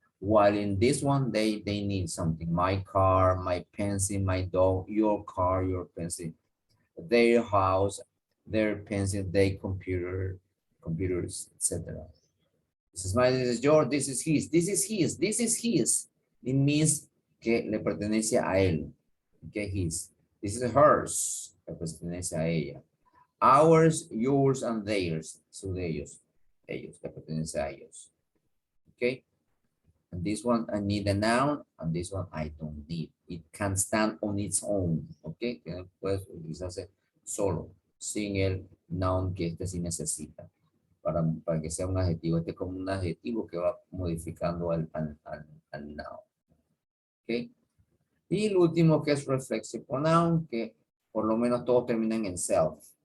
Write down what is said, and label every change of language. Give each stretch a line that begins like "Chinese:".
English: While in this one, they need something. My car, my pencil, my dog, your car, your pencil, their house, their pencil, their computer, computers, etc. This is mine, this is yours, this is his, this is his, this is his. It means
Spanish: que le pertenece a él.
English: Okay, his. This is hers,
Spanish: le pertenece a ella.
English: Ours, yours, and theirs.
Spanish: Su de ellos. Ellos, le pertenece a ellos.
English: Okay. And this one I need a noun, and this one I don't need. It can stand on its own. Okay.
Spanish: Que puedes utilizarse solo, sin el noun que este sí necesita. Para que sea un adjetivo. Este es como un adjetivo que va modificando al noun. Okay. Y el último que es reflexive pronoun, que por lo menos todos terminan en self.